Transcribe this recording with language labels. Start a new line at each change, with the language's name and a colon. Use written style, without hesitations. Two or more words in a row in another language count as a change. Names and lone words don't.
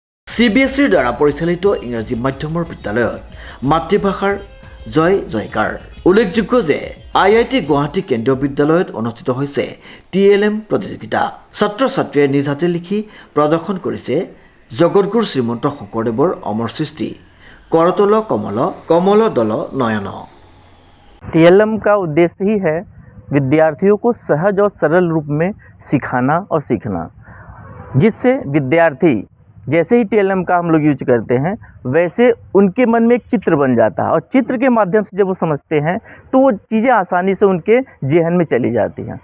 Assamese: CBSEৰ দ্বাৰা পৰিচালিত ইংৰাজী মাধ্যমৰ বিদ্যালয়ত মাতৃভাষাৰ জয় জয়কাৰ। উল্লেখযোগ্য যে IIT গুৱাহাটী কেন্দ্ৰীয় বিদ্যালয়ত অনুষ্ঠিত হৈছে TLM প্ৰতিযোগিতা। ছাত্ৰ ছাত্ৰীয়ে নিজ হাতে লিখি প্ৰদৰ্শন কৰিছে জগতগুৰু শ্ৰীমন্ত শংকৰদেৱৰ অমৰ সৃষ্টি
Sanskrit: करतल कमल कमल दल नयन।
Hindi: TLM का उद्देश्य ही है विद्यार्थियों को सहज और सरल रूप में सिखाना और सीखना, जिससे विद्यार्थी जैसे ही TLM का हम लोग यूज करते हैं वैसे उनके मन में एक चित्र बन जाता है और चित्र के माध्यम से जब वो समझते हैं तो वो चीज़ें आसानी से उनके जेहन में चली जाती हैं।